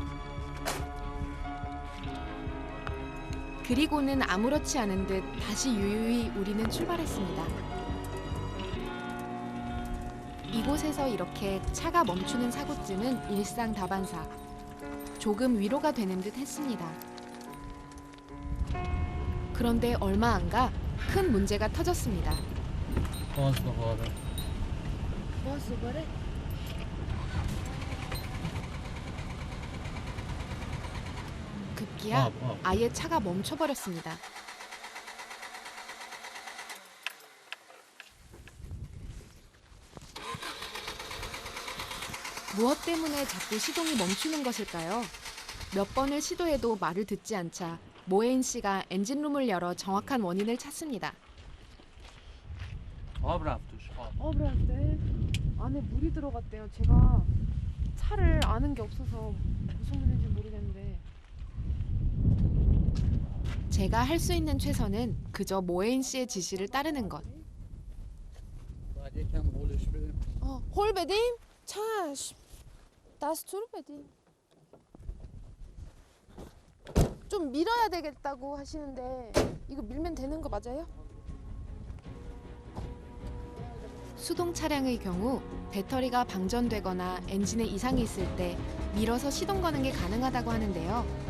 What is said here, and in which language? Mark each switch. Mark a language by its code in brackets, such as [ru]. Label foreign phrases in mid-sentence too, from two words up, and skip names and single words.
[ko] 그리고는 아무렇지 않은 듯 다시 유유히 우리는 출발했습니다. 이곳에서 이렇게 차가 멈추는 사고쯤은 일상다반사. 조금 위로가 되는 듯 했습니다. 그런데 얼마 안 가 큰 문제가 터졌습니다. [fa] باز دوباره باز دوباره. [ko] 급기야 어. 아예 차가 멈춰버렸습니다. 무엇 때문에 자꾸 시동이 멈추는 것일까요? 몇 번을 시도해도 말을 듣지 않자 모에인 씨가 엔진룸을 열어 정확한 원인을 찾습니다. [fa] آب رفت توش آب [ko] 브라한테 안에 물이 들어갔대요. 제가 차를 아는 게 없어서 무슨 문제인지 모르겠는데. 제가 할 수 있는 최선은 그저 모에인 씨의 지시를 따르는 것. [fa] باید یکم قولش بدیم 홀 بدیم؟ چشم. دستور بدیم. [ko] 좀 밀어야 되겠다고 하시는데 이거 밀면 되는 거 맞아요? 수동 차량의 경우 배터리가 방전되거나 엔진에 이상이 있을 때 밀어서 시동 거는 게 가능하다고 하는데요.